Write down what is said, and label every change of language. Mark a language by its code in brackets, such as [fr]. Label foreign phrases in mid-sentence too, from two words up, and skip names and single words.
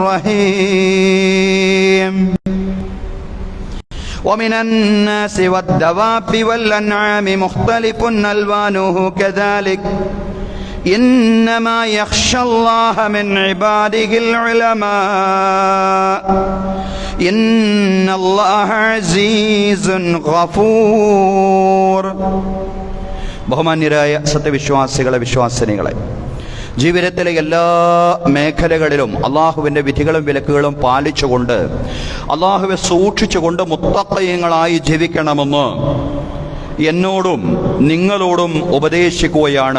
[ar] الرحيم ومن الناس والدواب والأنعام مختلف ألوانه كذلك إنما يخشى الله من عباده العلماء إن الله عزيز [ml] غفور ബഹുമാന്യരായ സത്യവിശ്വാസികളെ വിശ്വാസിനികളെ, ജീവിതത്തിലെ എല്ലാ മേഖലകളിലും അള്ളാഹുവിൻ്റെ വിധികളും വിലക്കുകളും പാലിച്ചുകൊണ്ട് അള്ളാഹുവെ സൂക്ഷിച്ചുകൊണ്ട് മുത്തഖീങ്ങളായി ജീവിക്കണമെന്ന് എന്നോടും നിങ്ങളോടും ഉപദേശിക്കുകയാണ്.